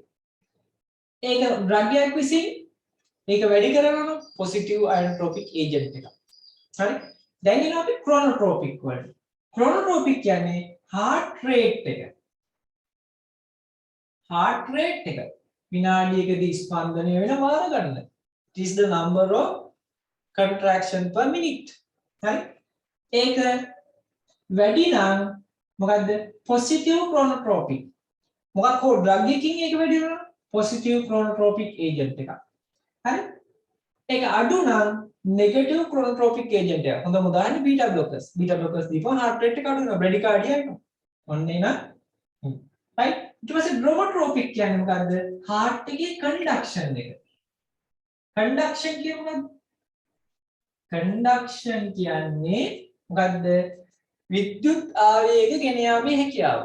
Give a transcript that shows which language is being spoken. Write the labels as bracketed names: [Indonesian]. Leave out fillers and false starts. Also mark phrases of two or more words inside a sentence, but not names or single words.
[Sinhala] ඒක ද්‍රව්‍යයක් විසින් මේක වැඩි කරනවා නම් [English] positive ionotropic agent [Sinhala] එකක්. හරි? දැන් එනවා අපි chronotropic වලට. chronotropic කියන්නේ [English] heart rate [Sinhala] එක. [English] heart rate [Sinhala] එක විනාඩියකදී ස්පන්දනය වෙන වාර ගන්න. [English] It is the number of contraction per minute. [Sinhala] හරි? ඒක වැඩි නම් මොකද්ද? [English] positive chronotropic. [Sinhala] මොකක් හෝ drug එකකින් ඒක වැඩි වෙනවා. [English] positive chronotropic agent [Sinhala] එකක්. හරි? ඒක අඩු නම් [English] negative chronotropic agent [Sinhala] එකක්. හොඳම උදාහරණය [English] beta blockers. beta blockers [Sinhala] දීපුවා [English] heart rate [Sinhala] එක අඩු වෙනවා. bradycardia එනවා. ඔන්න එන. right? ඊට පස්සේ dromotropic කියන්නේ මොකද්ද? heart එකේ conduction එක. conduction කියන්නේ මොකද්ද? conduction කියන්නේ මොකද්ද? විද්‍යුත් ආවේග ගෙන යාමේ හැකියාව.